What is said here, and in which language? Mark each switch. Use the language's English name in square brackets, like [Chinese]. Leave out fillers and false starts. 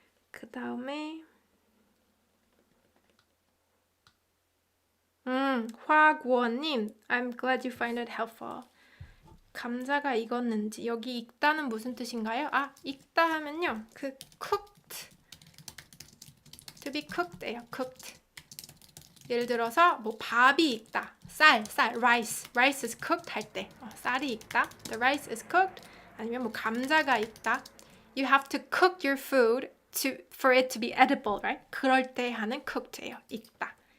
[Korean] 그 다음에 [English] 화구원님, I'm glad you find it helpful. [Korean] 감자가 익었는지 여기 익다는 무슨 뜻인가요? 아, 익다 하면요. 그 cooked, to be cooked예요. [English] cooked. [Korean] 예를 들어서 뭐 밥이 익다. 쌀, [English] rice is cooked [Korean] 할 때 쌀이 익다. [English] The rice is cooked. [Korean] 아니면 뭐 감자가 익다. [English] You have to cook your food for it to be edible, right? [Korean] 그럴 때 하는 cooked예요. 익다.